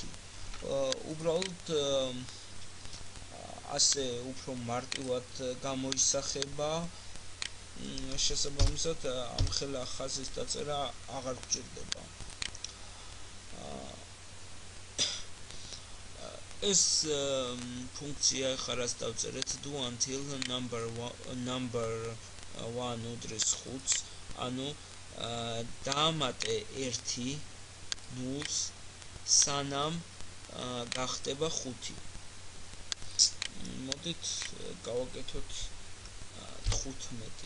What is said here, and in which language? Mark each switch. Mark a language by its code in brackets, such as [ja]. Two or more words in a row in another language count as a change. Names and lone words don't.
[ka] უბრალოდ ასე უფრო მარტივად გამოისახება. შესაბამისად ამ ხელა ხაზის დაწერა აღარ გჭირდება. ეს ფუნქცია ხა რაც დავწერეთ [en] do until number 1 [ka] უდრის 5-ს, ანუ დაამატე 1 0-ს სანამ გახდება 5. მოდით გავაკეთოთ 15.